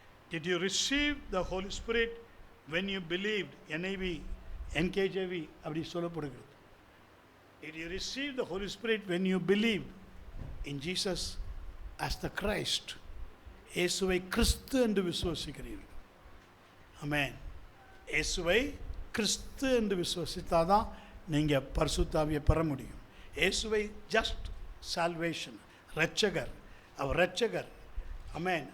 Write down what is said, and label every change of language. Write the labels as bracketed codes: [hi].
[en] Did you receive the Holy Spirit when you believed? [ta] NIV, NKJV அப்படி சொல்லப்படுகிறது. [en] Did you receive the Holy Spirit when you believed in Jesus as the Christ? [ta] இயேசுவை கிறிஸ்து என்று விசுவாசிக்கிறீர்கள். ஆமென். இயேசுவை கிறிஸ்து என்று விசுவாசித்தாதான் நீங்கள் பரிசுத்த ஆவியை பெற முடியும். இயேசுவை ஜஸ்ட் சால்வேஷன், ரட்சகர், அவர் ரட்சகர். ஆமென்.